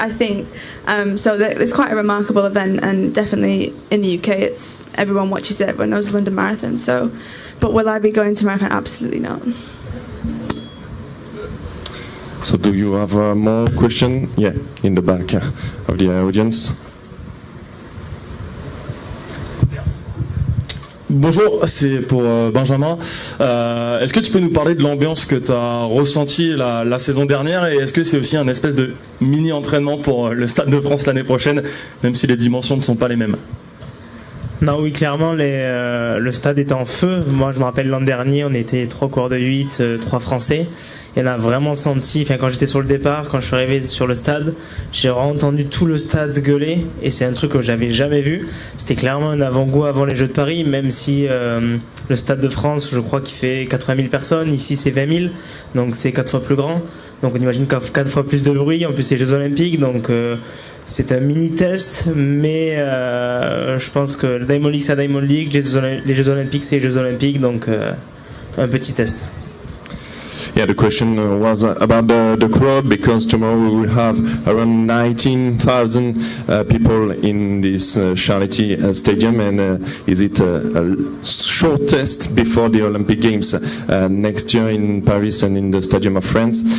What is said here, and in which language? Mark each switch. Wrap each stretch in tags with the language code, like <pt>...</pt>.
<en>I think so. It's quite a remarkable event, and definitely in the UK, it's everyone watches it. Everyone knows the London Marathon. So, but will I be going to marathon? Absolutely not. So do you have more question? Yeah, in the back of the audience.</en> <fr>Bonjour, c'est pour Benjamin. Est-ce que tu peux nous parler de l'ambiance que tu as ressentie la saison dernière, et est-ce que c'est aussi un espèce de mini-entraînement pour le Stade de France l'année prochaine, même si les dimensions ne sont pas les mêmes? Non, oui, clairement, le stade était en feu. Moi, je me rappelle l'an dernier, on était 3 coureurs de 8, 3 Français. Et on a vraiment senti, quand j'étais sur le départ, quand je suis arrivé sur le stade, j'ai vraiment entendu tout le stade gueuler. Et c'est un truc que j'avais jamais vu. C'était clairement un avant-goût avant les Jeux de Paris, même si le Stade de France, je crois qu'il fait 80 000 personnes. Ici, c'est 20 000, donc c'est 4 fois plus grand. Donc on imagine 4 fois plus de bruit. En plus, c'est les Jeux Olympiques, donc c'est un mini-test, mais je pense que le Diamond League, c'est la Diamond League, les Jeux Olympiques, c'est les Jeux Olympiques, donc un petit test.</fr> <en>Yeah, the question was about the crowd, because tomorrow we will have around 19,000 people in this charity stadium, and is it a short test before the Olympic Games next year in Paris and in the Stadium of France?</en>